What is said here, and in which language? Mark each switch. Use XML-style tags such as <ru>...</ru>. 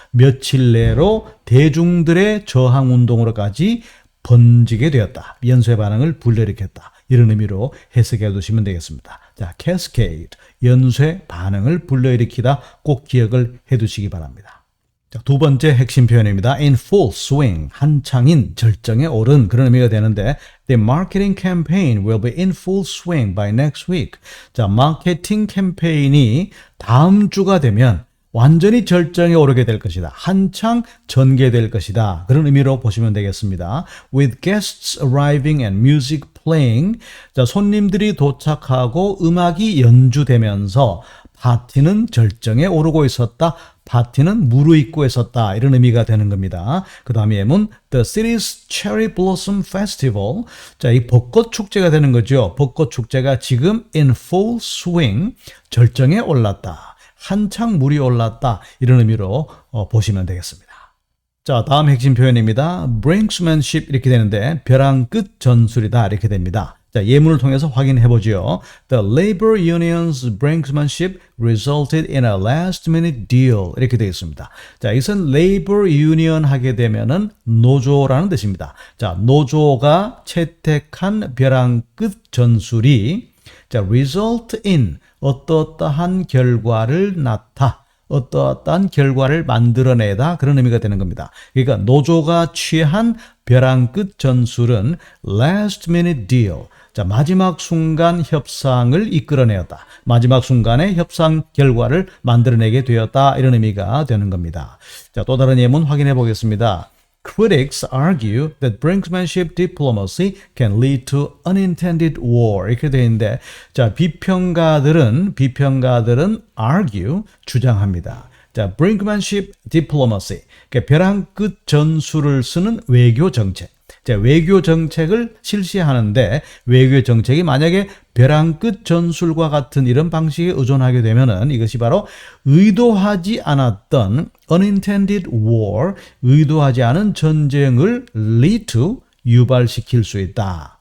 <ko>며칠 내로 대중들의 저항 운동으로까지 번지게 되었다. 연쇄 반응을 불러일으켰다. 이런 의미로 해석해 두시면 되겠습니다. 자, cascade, 연쇄 반응을 불러일으키다, 꼭 기억을 해 두시기 바랍니다. 자, 두 번째 핵심 표현입니다.</ko> <en>in full swing,</en> <ko>한창인 절정에 오른 그런 의미가 되는데,</ko> <en>the marketing campaign will be in full swing by next week.</en> <ko>자, 마케팅 캠페인이 다음 주가 되면 완전히 절정에 오르게 될 것이다. 한창 전개될 것이다. 그런 의미로 보시면 되겠습니다.</ko> <en>With guests arriving and music playing.</en> <ko>자, 손님들이 도착하고 음악이 연주되면서 파티는 절정에 오르고 있었다. 파티는 무르익고 있었다. 이런 의미가 되는 겁니다. 그 다음에 예문</ko> <en>The city's cherry blossom festival.</en> <ko>자, 이 벚꽃 축제가 되는 거죠. 벚꽃 축제가 지금</ko> <en>in full swing,</en> <ko>절정에 올랐다. 한창 물이 올랐다. 이런 의미로 보시면 되겠습니다. 자, 다음 핵심 표현입니다. brinksmanship 이렇게 되는데 벼랑 끝 전술이다 이렇게 됩니다. 자, 예문을 통해서 확인해 보죠.</ko> <en>The labor union's brinksmanship resulted in a last-minute deal</en> <ko>이렇게 되어 있습니다. 자, 이것은 labor union 하게 되면은 노조라는 뜻입니다. 자, 노조가 채택한 벼랑 끝 전술이 자,</ko> <en>result in</en> <ko>어떠한 결과를 어떠한 결과를 만들어내다 그런 의미가 되는 겁니다. 그러니까 노조가 취한 벼랑 끝 전술은 last minute deal, 자, 마지막 순간 협상을 이끌어내었다. 마지막 순간에 협상 결과를 만들어내게 되었다. 이런 의미가 되는 겁니다. 자, 또 다른 예문 확인해 보겠습니다.</ko> <en>Critics argue that brinksmanship diplomacy can lead to unintended war.</en> <ko>이렇게 되어 있는데, 자, 비평가들은 argue, 주장합니다. 자, brinkmanship diplomacy, 그러니까 벼랑 끝 전술을 쓰는 외교 정책. 자, 외교 정책을 실시하는데 외교 정책이 만약에 벼랑 끝 전술과 같은 이런 방식에 의존하게 되면은 이것이 바로 의도하지 않았던</ko> <en>unintended war,</en> <ko>의도하지 않은 전쟁을</ko> <en>lead to,</en> <ko>유발시킬 수 있다.</ko>